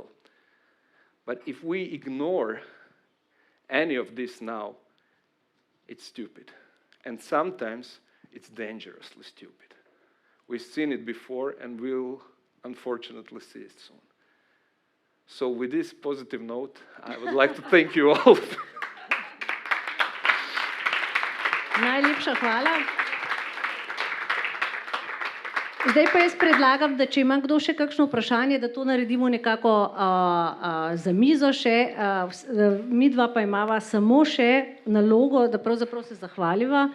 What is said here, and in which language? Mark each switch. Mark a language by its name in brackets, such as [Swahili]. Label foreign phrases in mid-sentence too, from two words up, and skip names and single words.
[English] But if we ignore any of this now, it's stupid. And sometimes it's dangerously stupid. We've seen it before, and we'll unfortunately see it soon. So with this positive note, I would like to thank you all. [Slovenian] Najlepša hvala. Zdaj pa jaz predlagam, da če ima kdo še kakšno vprašanje, da to naredimo nekako za mizo še. Midva pa imava samo še nalogo, da pravzaprav se zahvaliva.